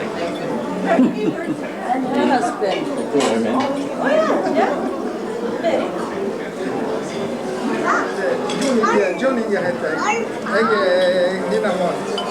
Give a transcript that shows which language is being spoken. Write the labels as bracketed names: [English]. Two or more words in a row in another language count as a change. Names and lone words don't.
[English] And her husband. [Norwegian] Johnny heter jeg. Jeg er Nina Mons.